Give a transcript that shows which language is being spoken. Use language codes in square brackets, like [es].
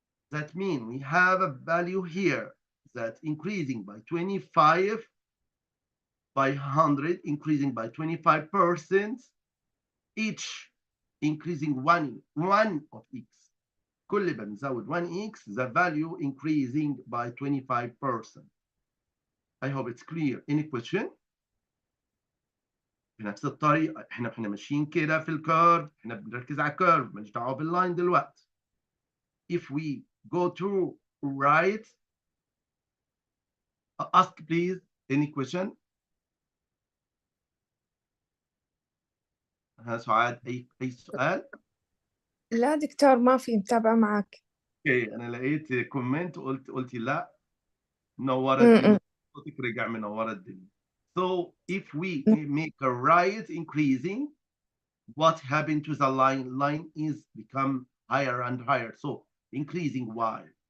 [en] That means we have a value here that increasing by 25 by 100, increasing by 25%, each increasing 1 of x. [ar] كل ما بنزود [en] 1x, the value increasing by 25%. I hope it's clear. Any question? [ar] بنفس الطريقة احنا ماشيين كده في الكيرف، احنا بنركز على الكيرف، ماليش دعوة باللاين دلوقتي. [en] If we go to right, ask please any question. [ar] ها سعاد أي سؤال؟ لا دكتور ما في متابعة معك. اوكي أنا لقيت كومنت قلتي لا منورة الدنيا، صوتك رجع منورة الدنيا. [en] So if we make a right increasing, what happened to the line? Line is become higher and higher. So increasing y.